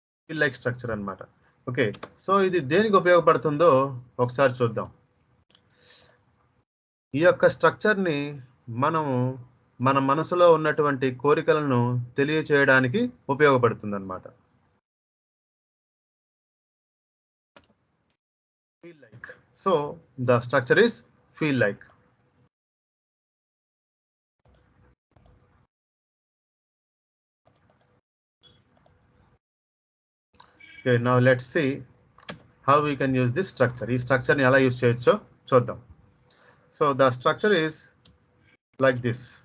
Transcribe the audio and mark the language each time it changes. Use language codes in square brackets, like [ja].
[te] Feel like structure అన్నమాట. Okay. So, ఇది దేనికి ఉపయోగపడుతుందో ఒకసారి చూద్దాం. ఈ యొక్క స్ట్రక్చర్‌ని మనము మన మనసులో ఉన్నటువంటి కోరికలను తెలియచేయడానికి ఉపయోగపడుతుందన్నమాట. [en] Feel like. So the structure is feel like. Okay, now let's see how we can use this structure. [te] ఈ structure ని ఎలా యూజ్ చేయొచ్చో చూద్దాం. [en] So the structure is like this.